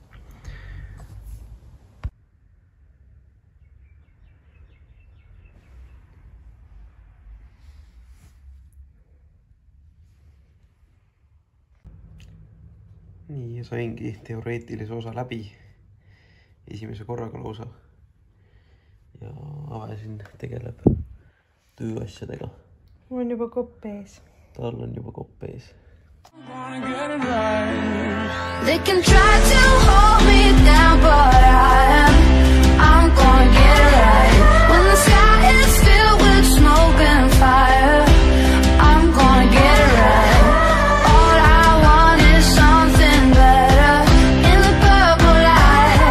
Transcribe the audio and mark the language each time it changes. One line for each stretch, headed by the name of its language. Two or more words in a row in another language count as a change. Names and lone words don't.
Estonian: Nii, ja saingi teoreetilise osa läbi esimese korraga lausa ja Avesin tegeleb tööasjadega. Mul on juba kopp ees. Tal on juba kopp ees.
English: They can try to hold me down, but I'm gonna get it right. When the sky is filled with smoke and fire, I'm gonna get it right. All I want is something better in the purple light.